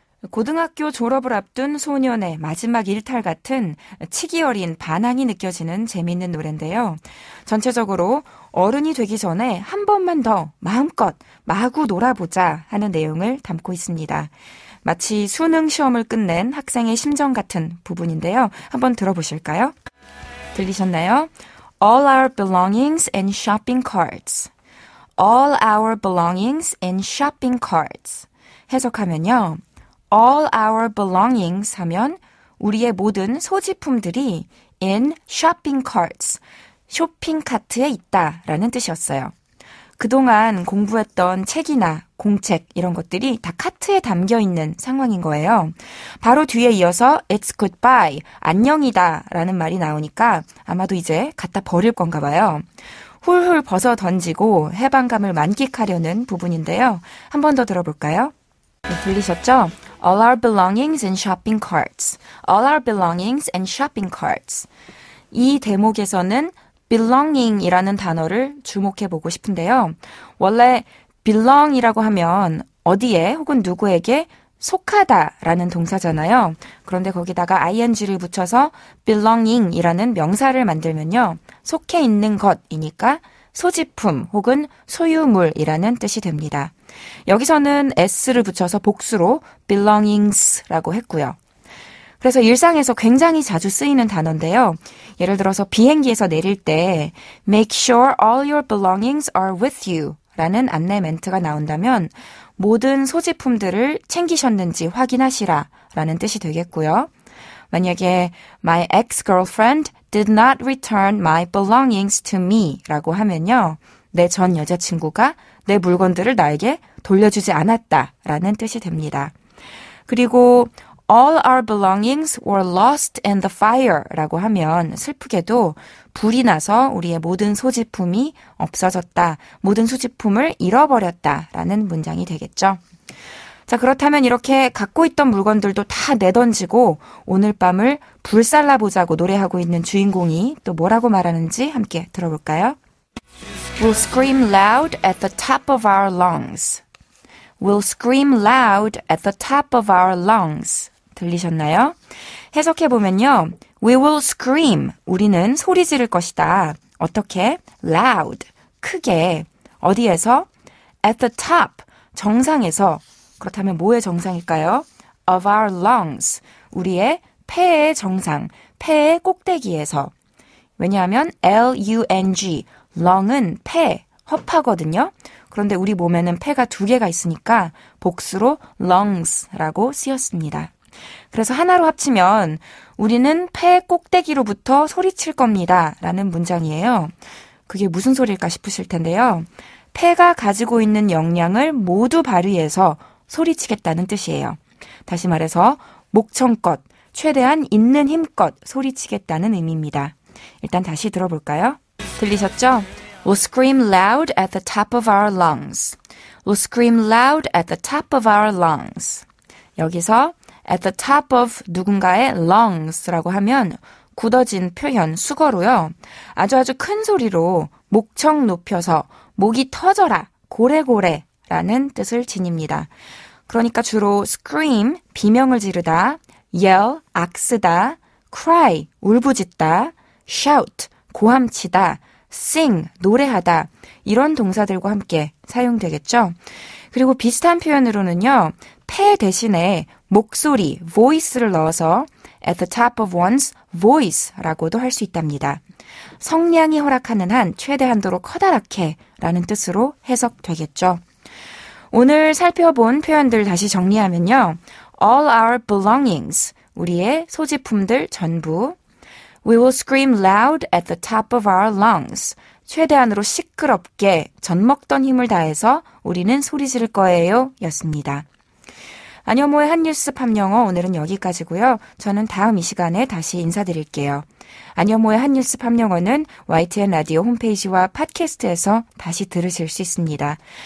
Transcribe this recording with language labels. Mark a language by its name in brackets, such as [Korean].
[Korean] 고등학교 졸업을 앞둔 소년의 마지막 일탈 같은 치기 어린 반항이 느껴지는 재미있는 노래인데요. 전체적으로 어른이 되기 전에 한 번만 더 마음껏 마구 놀아보자 하는 내용을 담고 있습니다. 마치 수능 시험을 끝낸 학생의 심정 같은 부분인데요. 한번 들어보실까요? 들리셨나요? [English] All our belongings and shopping carts. All our belongings and shopping carts. [Korean] 해석하면요. [English] All our belongings [Korean] 하면 우리의 모든 소지품들이 [English] in shopping carts, [Korean] 쇼핑 카트에 있다라는 뜻이었어요. 그동안 공부했던 책이나 공책 이런 것들이 다 카트에 담겨 있는 상황인 거예요. 바로 뒤에 이어서 [English] It's goodbye, [Korean] 안녕이다 라는 말이 나오니까 아마도 이제 갖다 버릴 건가 봐요. 훌훌 벗어 던지고 해방감을 만끽하려는 부분인데요. 한 번 더 들어볼까요? 네, 들리셨죠? [English] All our belongings in shopping carts. All our belongings in shopping carts. [Korean] 이 대목에서는 belonging이라는 단어를 주목해보고 싶은데요. 원래 belong이라고 하면 어디에 혹은 누구에게 속하다라는 동사잖아요. 그런데 거기다가 ing를 붙여서 belonging이라는 명사를 만들면요. 속해 있는 것이니까 소지품 혹은 소유물이라는 뜻이 됩니다. 여기서는 s를 붙여서 복수로 belongings라고 했고요. 그래서 일상에서 굉장히 자주 쓰이는 단어인데요. 예를 들어서 비행기에서 내릴 때 [English] Make sure all your belongings are with you [Korean] 라는 안내 멘트가 나온다면 모든 소지품들을 챙기셨는지 확인하시라 라는 뜻이 되겠고요. 만약에 [English] My ex-girlfriend did not return my belongings to me [Korean] 라고 하면요. 내 전 여자친구가 내 물건들을 나에게 돌려주지 않았다 라는 뜻이 됩니다. 그리고 [English] All our belongings were lost in the fire [Korean] 라고 하면 슬프게도 불이 나서 우리의 모든 소지품이 없어졌다, 모든 소지품을 잃어버렸다 라는 문장이 되겠죠. 자, 그렇다면 이렇게 갖고 있던 물건들도 다 내던지고 오늘 밤을 불살라보자고 노래하고 있는 주인공이 또 뭐라고 말하는지 함께 들어볼까요? [English] We'll scream loud at the top of our lungs. We'll scream loud at the top of our lungs. [Korean] 들리셨나요? 해석해보면요. [English] We will scream. [Korean] 우리는 소리 지를 것이다. 어떻게? Loud. 크게. 어디에서? [English] At the top. [Korean] 정상에서. 그렇다면 뭐의 정상일까요? [English] Of our lungs. [Korean] 우리의 폐의 정상. 폐의 꼭대기에서. 왜냐하면 L-U-N-G. lung은 폐, 허파거든요. 그런데 우리 몸에는 폐가 2개가 있으니까 복수로 lungs라고 쓰였습니다. 그래서 하나로 합치면 우리는 폐 꼭대기로부터 소리칠 겁니다 라는 문장이에요. 그게 무슨 소리일까 싶으실 텐데요. 폐가 가지고 있는 역량을 모두 발휘해서 소리치겠다는 뜻이에요. 다시 말해서 목청껏, 최대한 있는 힘껏 소리치겠다는 의미입니다. 일단 다시 들어볼까요? 들리셨죠? [English] We'll scream loud at the top of our lungs. We'll scream loud at the top of our lungs. [Korean] 여기서 [English] at the top of [Korean] 누군가의 lungs라고 하면 굳어진 표현 수거로요. 아주 큰 소리로 목청 높여서 목이 터져라, 고래고래 라는 뜻을 지닙니다. 그러니까 주로 scream, 비명을 지르다, yell, 악쓰다, cry, 울부짖다, shout, 고함치다, sing, 노래하다 이런 동사들과 함께 사용되겠죠. 그리고 비슷한 표현으로는요. 폐 대신에 목소리, voice를 넣어서 [English] at the top of one's voice [Korean] 라고도 할 수 있답니다. 성량이 허락하는 한 최대한도로 커다랗게 라는 뜻으로 해석되겠죠. 오늘 살펴본 표현들 다시 정리하면요. [English] All our belongings, [Korean] 우리의 소지품들 전부. [English] We will scream loud at the top of our lungs. [Korean] 최대한으로 시끄럽게 젖먹던 힘을 다해서 우리는 소리 지를 거예요 였습니다. 안현모의 한뉴스 팝영어 오늘은 여기까지고요. 저는 다음 이 시간에 다시 인사드릴게요. 안현모의 한뉴스 팝영어는 YTN 라디오 홈페이지와 팟캐스트에서 다시 들으실 수 있습니다.